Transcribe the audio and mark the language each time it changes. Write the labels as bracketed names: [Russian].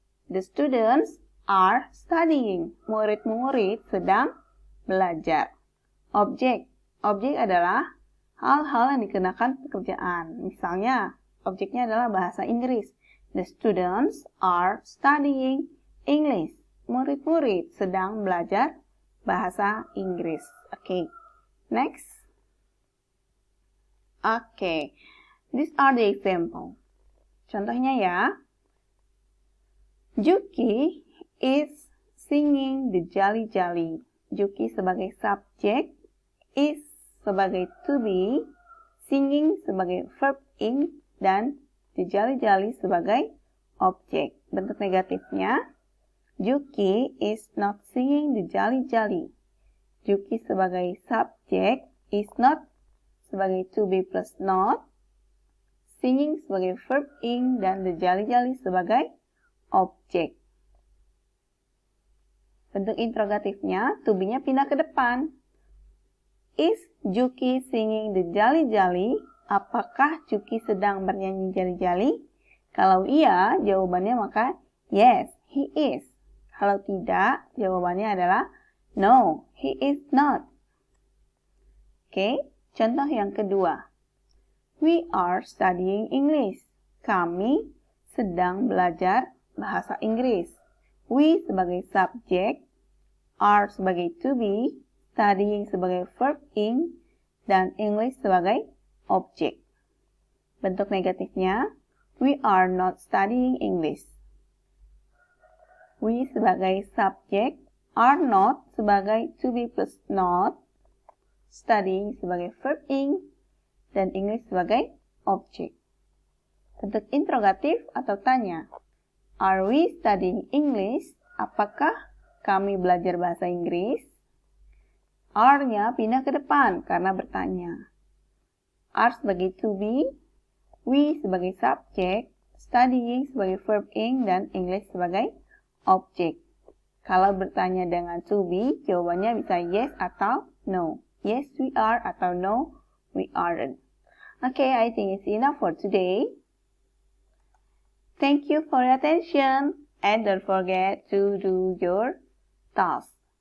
[English] The students are studying. [Indonesian] Murid-murid sedang belajar. Objek. Objek adalah hal-hal yang dikenakan pekerjaan. Misalnya, objeknya adalah bahasa Inggris. [English] The students are studying English. [Indonesian] Murid-murid sedang belajar bahasa Inggris. [English] Oke. Next. Oke. These are the example. [Indonesian] Contohnya ya. [English] Juki is singing the Jolly Jolly. [Indonesian] Juki sebagai subjek, is sebagai to be, singing sebagai verb ing, dan the Jolly Jolly sebagai objek. Bentuk negatifnya, [English] Juki is not singing the Jolly Jolly. [Indonesian] Juki sebagai subjek, is not sebagai to be plus not, singing sebagai verb ing, dan the Jolly Jolly sebagai objek. Bentuk interrogatifnya, to be-nya pindah ke depan. [English] Is Juki singing the Jolly Jolly? [Indonesian] Apakah Juki sedang bernyanyi jali-jali? Kalau iya, jawabannya maka [English] yes, he is. [Indonesian] Kalau tidak, jawabannya adalah [English] no, he is not. [Indonesian] Oke, contoh yang kedua. [English] We are studying English. [Indonesian] Kami sedang belajar bahasa Inggris. We sebagai subjek, are sebagai to be, studying sebagai verb ing, dan English sebagai objek. Bentuk negatifnya, [English] we are not studying English. [Indonesian] We sebagai subjek, are not sebagai to be plus not, studying sebagai verb ing, dan English sebagai objek. Bentuk interrogatif atau tanya. [English] Are we studying English? [Indonesian] Apakah kami belajar bahasa Inggris? Are-nya pindah ke depan karena bertanya. Are sebagai to be, we sebagai subjek, studying sebagai verb ing, dan English sebagai objek. Kalau bertanya dengan to be, jawabannya bisa yes atau no. [English] Yes, we are, [Indonesian] atau [English] no, we aren't. Okay, I think it's enough for today. Thank you for your attention, and don't forget to do your task.